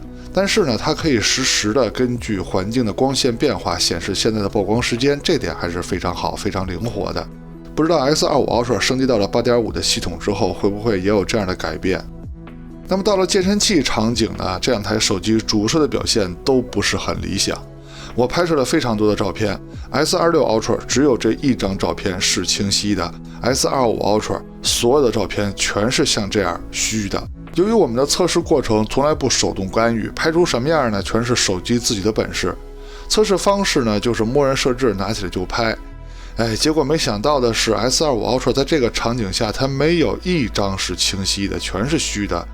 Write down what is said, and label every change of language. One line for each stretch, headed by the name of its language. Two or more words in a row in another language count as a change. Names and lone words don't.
Chinese: 但是呢，它可以實時的根據環境的光線變化顯示现在的曝光時間，這點還是非常好，非常靈活的。不知道 S25 Ultra 升級到了 8.5 的系統之後，會不會也有這樣的改變？那麼到了健身器場景呢，這兩台手機主攝的表現都不是很理想。我拍攝了非常多的照片 ，S26 Ultra 只有這一張照片是清晰的 ，S25 Ultra 所有的照片全是像這樣虛的。由於我們的測試過程從來不手動干預，拍出什麼樣呢，全是手機自己的本事。測試方式呢，就是默認設置，拿起來就拍。結果沒想到的是 ，S25 Ultra 在這個場景下，它沒有一張是清晰的，全是虛的。